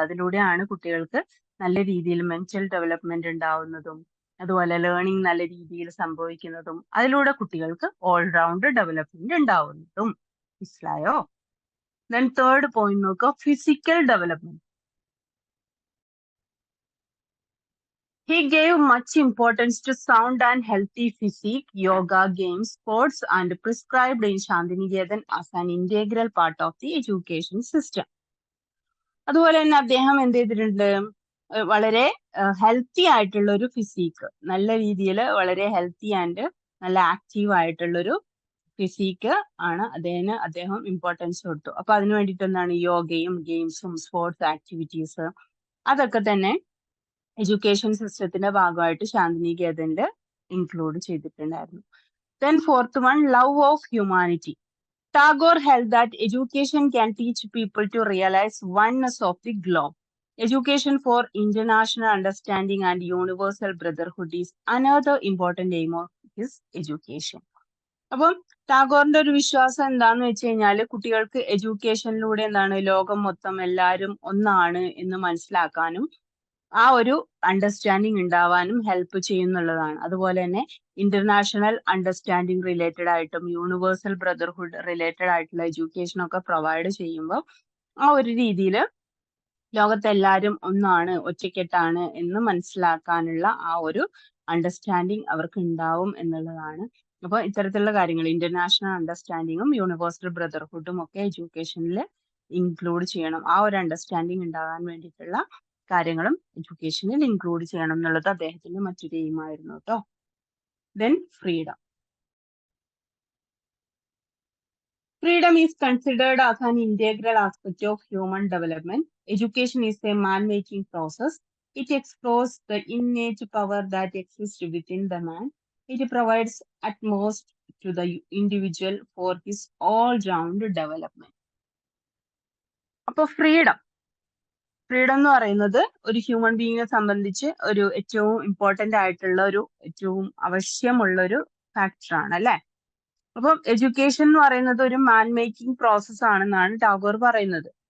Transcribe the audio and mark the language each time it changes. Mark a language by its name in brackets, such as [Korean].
[Malayalam] അതിലൂടെയാണ് കുട്ടികൾക്ക് നല്ല രീതിയിൽ മെന്റൽ ഡെവലപ്മെന്റ് ഉണ്ടാവുന്നതും അതുപോലെ ലേണിംഗ് നല്ല രീതിയിൽ സംഭവിക്കുന്നതും അതിലൂടെ കുട്ടികൾക്ക് ഓൾറൗണ്ട് ഡെവലപ്മെന്റ് ഉണ്ടാവുന്നതും. മനസ്സിലായോ? ദെൻ തേർഡ് പോയിന്റ് നോക്കുക, physical development. [English] He gave much importance to sound and healthy physique, yoga, games, sports, and prescribed in Shantiniketan as an integral part of the education system. [Malayalam] അതുപോലെ തന്നെ അദ്ദേഹം എന്ത് ചെയ്തിട്ടുണ്ട്? വളരെ healthy ആയിട്ടുള്ള ഒരു ഫിസിക്ക്, നല്ല രീതിയിൽ വളരെ ഹെൽത്തി ആൻഡ് നല്ല ആക്റ്റീവ് ആയിട്ടുള്ളൊരു ഫിസിക്ക് ആണ് അദ്ദേഹം ഇമ്പോർട്ടൻസ് കൊടുത്തു. അപ്പൊ അതിനു വേണ്ടിയിട്ട് എന്താണ് യോഗയും ഗെയിംസും സ്പോർട്സ് ആക്ടിവിറ്റീസ് അതൊക്കെ തന്നെ എഡ്യൂക്കേഷൻ സിസ്റ്റത്തിന്റെ ഭാഗമായിട്ട് ശാന്തിനികേതനിൽ ഇൻക്ലൂഡ് ചെയ്തിട്ടുണ്ടായിരുന്നു. [English] Then fourth one, love of humanity. Tagore held that education can teach people to realize oneness of the globe. Education for international understanding and universal brotherhood is another important aim of his education. [Malayalam] അപ്പം ടാഗോറിന്റെ ഒരു വിശ്വാസം എന്താന്ന് വെച്ച് കഴിഞ്ഞാൽ കുട്ടികൾക്ക് എഡ്യൂക്കേഷനിലൂടെ എന്താണ് ലോകം മൊത്തം എല്ലാവരും ഒന്നാണ് എന്ന് മനസ്സിലാക്കാനും ആ ഒരു അണ്ടർസ്റ്റാൻഡിങ് ഉണ്ടാവാനും ഹെൽപ്പ് ചെയ്യുന്നുള്ളതാണ്. അതുപോലെ തന്നെ ഇന്റർനാഷണൽ അണ്ടർസ്റ്റാൻഡിങ് റിലേറ്റഡ് ആയിട്ടും യൂണിവേഴ്സൽ ബ്രദർഹുഡ് റിലേറ്റഡ് ആയിട്ടുള്ള എഡ്യൂക്കേഷൻ ഒക്കെ പ്രൊവൈഡ് ചെയ്യുമ്പോൾ ആ ഒരു രീതിയിൽ ലോകത്തെല്ലാവരും ഒന്നാണ്, ഒറ്റക്കെട്ടാണ് എന്ന് മനസ്സിലാക്കാനുള്ള ആ ഒരു അണ്ടർസ്റ്റാൻഡിങ് അവർക്ക് ഉണ്ടാവും എന്നുള്ളതാണ്. അപ്പോൾ ഇത്തരത്തിലുള്ള കാര്യങ്ങൾ ഇന്റർനാഷണൽ അണ്ടർസ്റ്റാൻഡിങ്ങും യൂണിവേഴ്സൽ ബ്രദർഹുഡും ഒക്കെ എഡ്യൂക്കേഷനിൽ ഇൻക്ലൂഡ് ചെയ്യണം. ആ ഒരു അണ്ടർസ്റ്റാൻഡിങ് ഉണ്ടാകാൻ വേണ്ടിയിട്ടുള്ള കാര്യങ്ങളും എഡ്യൂക്കേഷനിൽ ഇൻക്ലൂഡ് ചെയ്യണം എന്നുള്ളത് അദ്ദേഹത്തിന്റെ മറ്റൊരു എയിമായിരുന്നു കേട്ടോ. [English] Then freedom. Freedom is considered as an integral aspect of human development. Education is a man-making process. It explores the innate power that exists within the man. It provides utmost to the individual for his all-round development. [Malayalam] അപ്പോൾ freedom എന്ന് പറയുന്നത് ഒരു human ബീയിങ്ങിനെ സംബന്ധിച്ച് ഒരു ഏറ്റവും important ആയിട്ടുള്ള ഏറ്റവും ആവശ്യമുള്ള ഒരു ഫാക്ടറാണ് അല്ലെ. അപ്പം എഡ്യൂക്കേഷൻ എന്ന് പറയുന്നത് ഒരു മാൻ മേക്കിംഗ് പ്രോസസ് ആണെന്നാണ് ടാഗോർ പറയുന്നത്.